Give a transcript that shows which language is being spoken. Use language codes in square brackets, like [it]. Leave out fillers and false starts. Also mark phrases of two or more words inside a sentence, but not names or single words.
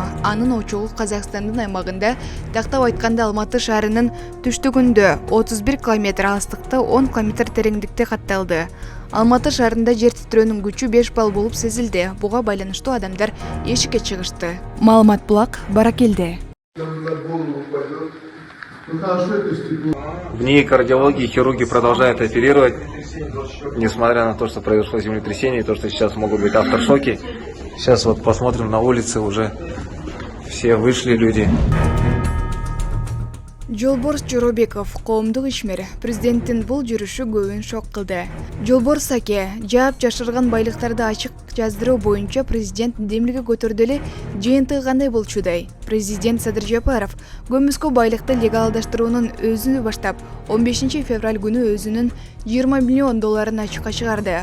[ky] Анын очогу Казакстандын аймагында, тактап айтканда Алматы шаарынын түштүгүндө 31 км алыстыкта 10 км тереңдикте катталды. Алматы шаарында жер титирөөнүн күчү 5 балл болуп сезилди. Буга байланыштуу адамдар эшикке чыгышты. Маалымат Булак, Баракелде. [ru] В НИИ кардиологии хирурги продолжают оперировать, несмотря на то, что произошло землетрясение, и то, что сейчас могут быть автошоки. Сейчас вот посмотрим на улице, уже все вышли люди. [ky] Жолборс Жоробеков, коомдук ишмер, президенттин бул жүрүшү көбүн шок кылды. Жолборс Аке, жаап жашырган байлыктарды ачык жаздыруу боюнча президент демилге көтөрдү эле жыйынтыгы кандай болчудай. Президент Садыр Жапаров көмүскө байлыкты легалдаштыруунун өзүнө баштап 15 февраль күнү өзүнүн 20 миллион долларын ачыкка чыгарды.